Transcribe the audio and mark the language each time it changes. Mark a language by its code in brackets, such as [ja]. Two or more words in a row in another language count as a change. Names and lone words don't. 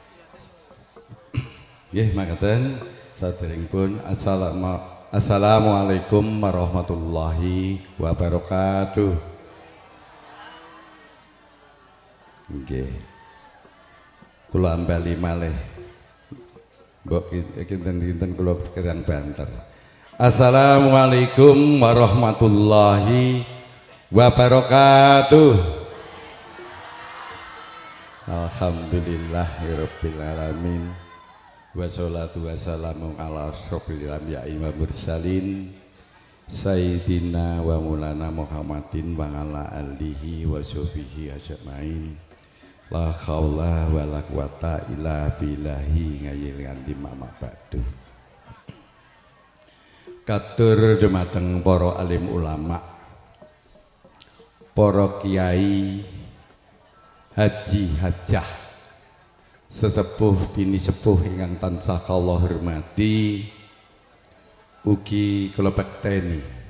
[jv] Nggih makaten saderengipun [ar] السلام عليكم ورحمة الله وبركاته. [jv] Nggih. Kula ambali malih. Mbok kinten-kinten kula kirang banter. [ar] السلام عليكم ورحمة الله وبركاته. الحمد لله رب العالمين. والصلاة والسلام على أشرف الأنبياء والمرسلين سيدنا ومولانا محمد وعلى آله وصحبه أجمعين. لا حول ولا قوة إلا بالله العلي العظيم أما بعد. [jv] Katur dumateng para alim ulama, para kiai, haji hajah, sesepuh bini sepuh ingkang tansah kula hormati, ugi kula bekteni.